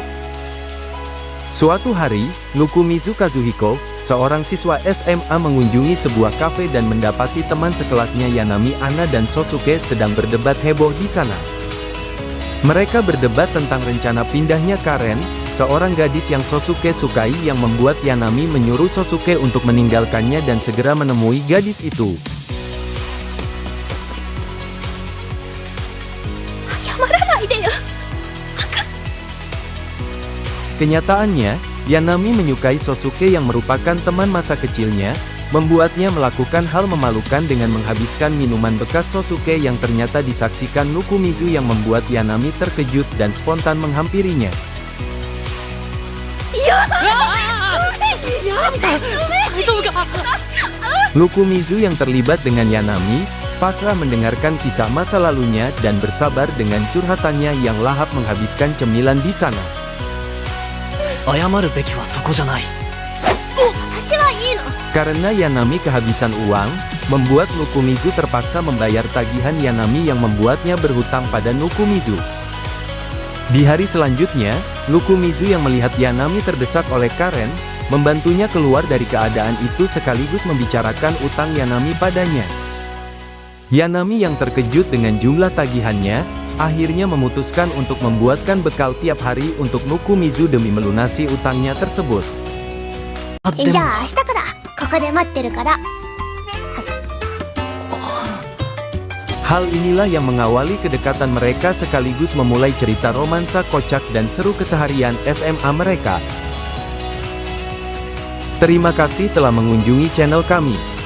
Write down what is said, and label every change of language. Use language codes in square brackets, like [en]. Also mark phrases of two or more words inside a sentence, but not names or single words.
[id] Suatu hari, Nukumizu Kazuhiko, seorang siswa SMA mengunjungi sebuah kafe dan mendapati teman sekelasnya Yanami Ana dan Sosuke sedang berdebat heboh di sana. Mereka berdebat tentang rencana pindahnya Karen, seorang gadis yang Sosuke sukai yang membuat Yanami menyuruh Sosuke untuk meninggalkannya dan segera menemui gadis itu. [ja] 謝らないでよ。 [id] Kenyataannya, Yanami menyukai Sosuke yang merupakan teman masa kecilnya, membuatnya melakukan hal memalukan dengan menghabiskan minuman bekas Sosuke yang ternyata disaksikan Nukumizu yang membuat Yanami terkejut dan spontan menghampirinya. Nukumizu yang terlibat dengan Yanami, pasrah mendengarkan kisah masa lalunya dan bersabar dengan curhatannya yang lahap menghabiskan cemilan di sana. [ja] 謝るべきはそこじゃない。私はいいの。 [id] Karena Yanami kehabisan uang, membuat Nukumizu terpaksa membayar tagihan Yanami yang membuatnya berhutang pada Nukumizu. Di hari selanjutnya, Nukumizu yang melihat Yanami terdesak oleh Karen, membantunya keluar dari keadaan itu sekaligus membicarakan utang Yanami padanya. Yanami yang terkejut dengan jumlah tagihannya, akhirnya memutuskan untuk membuatkan bekal tiap hari untuk Nukumizu demi melunasi utangnya tersebut. [ja] じゃあ明日からここで待ってるから。 [id] Hal inilah yang mengawali kedekatan mereka sekaligus memulai cerita romansa kocak dan seru keseharian SMA mereka. Terima kasih telah mengunjungi channel kami.